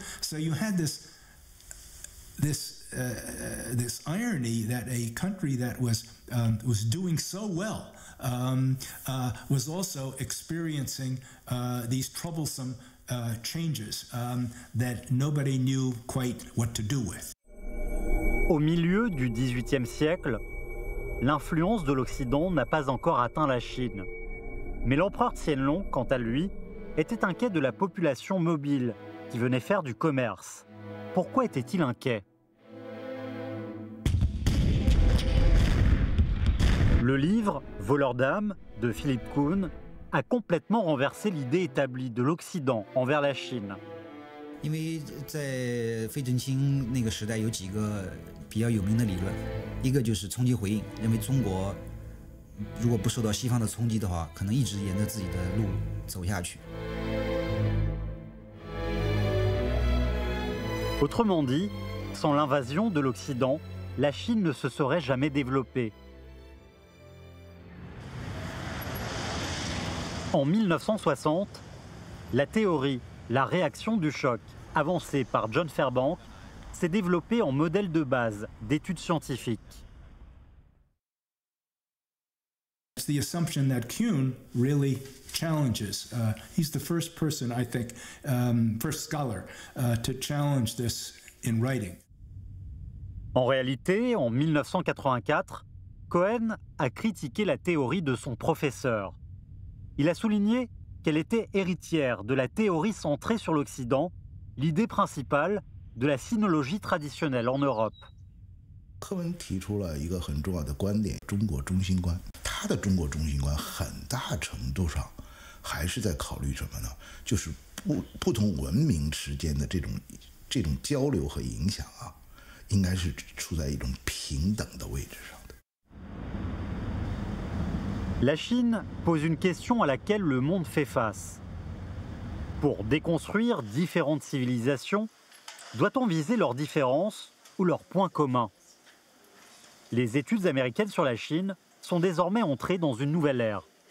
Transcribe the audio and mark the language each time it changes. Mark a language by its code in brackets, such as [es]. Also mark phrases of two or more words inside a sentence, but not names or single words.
[en] So you had this irony that a country that was doing so well was also experiencing these troublesome changes that nobody knew quite what to do with. [fr] Au milieu du XVIIIe siècle, l'influence de l'Occident n'a pas encore atteint la Chine. Mais l'empereur Qianlong, quant à lui, était inquiet de la population mobile qui venait faire du commerce. Pourquoi était-il inquiet ? Le livre « Voleur d'âme » de Philippe Kuhn a complètement renversé l'idée établie de l'Occident envers la Chine. [zh] 因为在费正清那个时代有几个比较有名的理论，一个就是冲击回应，认为中国如果不受到西方的冲击的话，可能一直沿着自己的路走下去。 [fr] Autrement dit, sans l'invasion de l'Occident, la Chine ne se serait jamais développée. En 1960, la théorie « la réaction du choc » avancée par John Fairbanks s'est développée en modèle de base d'études scientifiques. [en] It's the assumption that Kuhn really challenges. He's the first person, I think, first scholar to challenge this in writing. [fr] En réalité, en 1984, Cohen a critiqué la théorie de son professeur. Il a souligné qu'elle était héritière de la théorie centrée sur l'Occident, l'idée principale de la sinologie traditionnelle en Europe. [zh] 柯文提出了一个很重要的观点：中国中心观。他的中国中心观很大程度上还是在考虑什么呢？就是不同文明之间的这种交流和影响啊，应该是处在一种平等的位置上。 [fr] La Chine pose une question à laquelle le monde fait face. Pour déconstruire différentes civilisations, doit-on viser leurs différences ou leurs points communs? Les études américaines sur la Chine sont désormais entrées dans une nouvelle ère.